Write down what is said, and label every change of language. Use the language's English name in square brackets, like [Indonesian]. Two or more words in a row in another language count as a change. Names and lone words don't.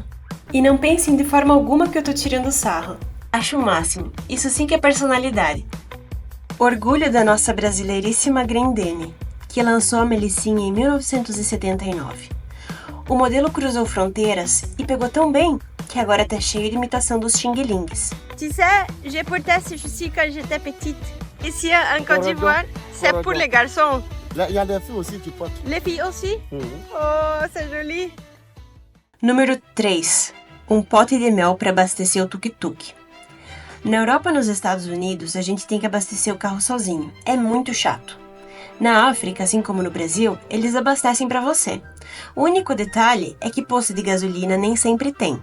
[Portuguese] E não pensem de forma alguma que eu tô tirando sarro. Acho o máximo. Isso sim que é personalidade. Orgulho da nossa brasileiríssima Grendene, que lançou a melicinha em 1979. O modelo cruzou fronteiras e pegou tão bem que agora tá cheio de imitação dos xing-lings. [French] Tu sais, j'ai porté ceci quand j'étais petite. Ici en Côte d'Ivoire, c'est pour les garçons. Il y a des filles aussi qui portent. Les filles aussi? Oh, c'est joli. [Portuguese] Número 3. Um pote de mel para abastecer o tuk-tuk. Na Europa e nos Estados Unidos, a gente tem que abastecer o carro sozinho. É muito chato. Na África, assim como no Brasil, eles abastecem para você. O único detalhe é que posto de gasolina nem sempre tem.